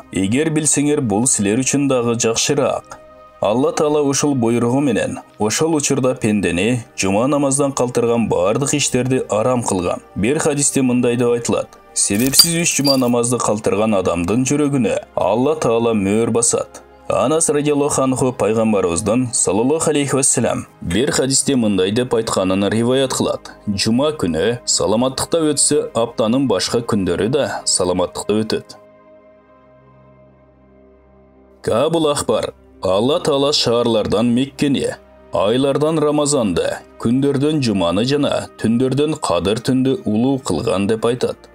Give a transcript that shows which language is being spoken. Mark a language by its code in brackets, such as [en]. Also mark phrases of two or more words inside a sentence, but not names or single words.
[ky] Эгер билсеңер, бул силер үчүн дагы жакшыраак." Алла Таала ушул буйругу менен ошол учурда пендени жума намаздан калтырган бардык иштерди арам кылган. Бир хадисте мындай деп айтылат: "Себепсиз 3 жума намазды калтырган адамдын жүрөгүнө Алла Таала мөөр басат." Анас [ar] رضي الله عنه [ky] пайгамбарыбыздын [ar] صلى الله عليه وسلم [ky] бир хадисте мындай деп айтканын риваят кылат: "Жума күнү саламаттыкта өтсө, аптанын башка күндөрү да саламаттыкта өтөт." Кабул ахбар: Алла Таала шаарлардан Меккени, айлардан Рамазанды, күндөрдөн жуманы жана түндөрдөн Кадыр түндү улуу кылган деп айтат.